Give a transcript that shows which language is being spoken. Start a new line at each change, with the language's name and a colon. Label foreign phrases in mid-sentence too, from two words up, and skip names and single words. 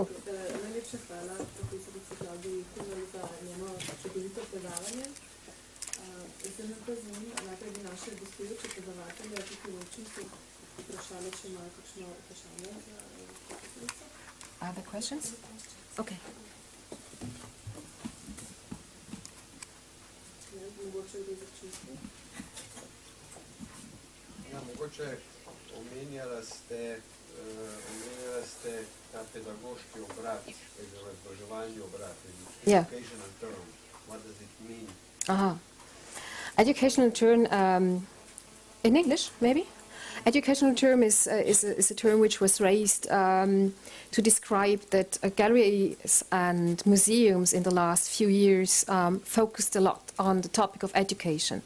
Slovenian: Najlepša hvala, profesorica Klavdiji Kumer, za njeno čudovito predavanje. Zdaj me pa zanima, najprej bi naše gostujoče predavatelje tukaj v učnici vprašali, če imajo kakšno vprašanje za profesorico.
English: Other questions? Okay.
Slovenian: Mogoče gre za čisto. Ja, mogoče omenjala ste ta pedagoški obrat, izobraževalni obrat,
English: educational term. What does it mean? Educational term, in English, maybe? Educational term is a term which was raised to describe that galleries and museums in the last few years focused a lot on the topic of education.